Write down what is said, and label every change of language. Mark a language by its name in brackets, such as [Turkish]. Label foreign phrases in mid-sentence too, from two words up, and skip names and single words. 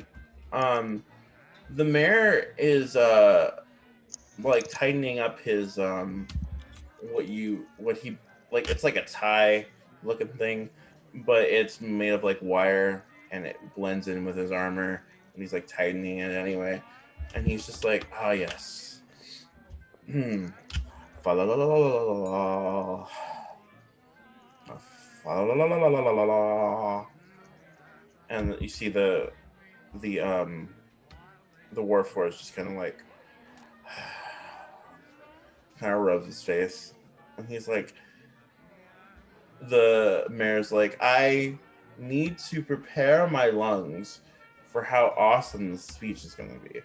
[English] The mayor is like tightening up his what he like, it's like a tie looking thing, but it's made of like wire and it blends in with his armor, and he's like tightening it anyway, and he's just like, ah, yes. Fa la la la la la la fa la la la la la la la. And you see the warforged just kind of like kind of rubs his face, and he's like, the mayor's like, I need to prepare my lungs for how awesome this speech is going to be.